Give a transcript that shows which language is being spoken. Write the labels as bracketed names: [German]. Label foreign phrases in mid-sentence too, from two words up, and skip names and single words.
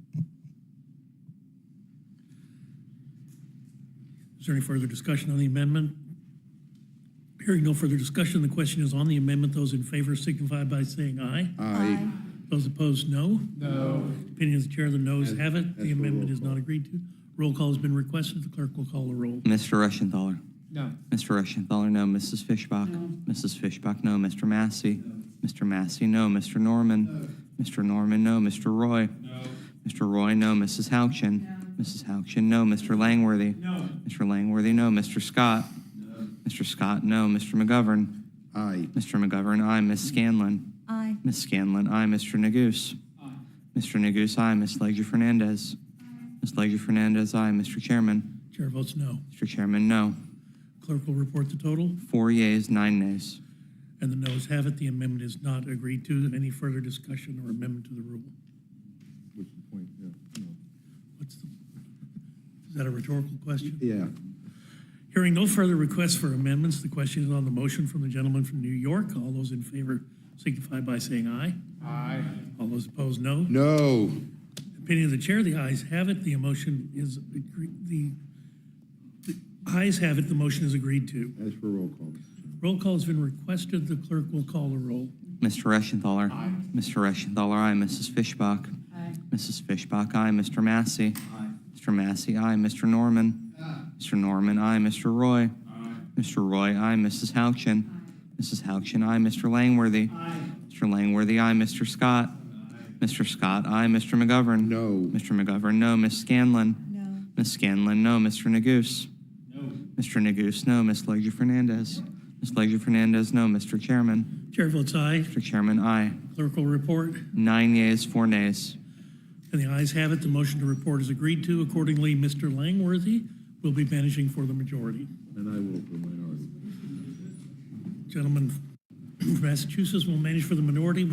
[English] Is there any further discussion on the amendment? Hearing no further discussion, the question is on the amendment. Those in favor signify by saying aye. Aye. Those opposed, no. No. Opinion of the chair, the noes have it. The amendment is not agreed to. Roll call has been requested. The clerk will call the roll. Mr. Reschenthaler. No. Mr. Reschenthaler, no. Mrs. Fishbach. No. Mrs. Fishbach, no. Mr. Massey. Mr. Massey, no. Mr. Norman. Mr. Norman, no. Mr. Roy. Mr. Roy, no. Mrs. Houchin. Mrs. Houchin, no. Mr. Langworthy. Mr. Langworthy, no. Mr. Scott. Mr. Scott, no. Mr. McGovern. Aye. Mr. McGovern, aye. Ms. Scanlon. Aye. Ms. Scanlon, aye. Mr. Neguse. Mr. Neguse, aye. Ms. Leggio Fernandez. Ms. Leggio Fernandez, aye. Mr. Chairman. Chair votes no. Mr. Chairman, no. Clerk will report the total. 4 yeas, 9 nays. And the noes have it. The amendment is not agreed to. Any further discussion or amendment to the rule? What's the point? Yeah. No. Is that a rhetorical question? Yeah. Hearing no further requests for amendments, the question is on the motion from the gentleman from New York. All those in favor signify by saying aye. Aye. All those opposed, no. No. Opinion of the chair, the ayes have it. The motion is the ayes have it. The motion is agreed to. As for roll call. Roll call has been requested. The clerk will call the roll. Mr. Reschenthaler. Aye. Mr. Reschenthaler, aye. Mrs. Fishbach. Aye. Mrs. Fishbach, aye. Mr. Massey. Aye. Mr. Massey, aye. Mr. Norman. Mr. Norman, aye. Mr. Roy. Mr. Roy, aye. Mrs. Houchin. Mrs. Houchin, aye. Mr. Langworthy. Mr. Langworthy, aye. Mr. Scott. Mr. Scott, aye. Mr. McGovern. No. Mr. McGovern, no. Ms. Scanlon. No. Ms. Scanlon, no. Mr. Neguse. No. Mr. Neguse, no. Ms. Leggio Fernandez. Ms. Leggio Fernandez, no. Mr. Chairman. Chair votes aye. Mr. Chairman, aye. Clerk will report. 9 yeas, 4 nays. And the ayes have it. The motion to report is agreed to. Accordingly, Mr. Langworthy will be managing for the majority. And I will for minority. Gentleman from Massachusetts will manage for the minority.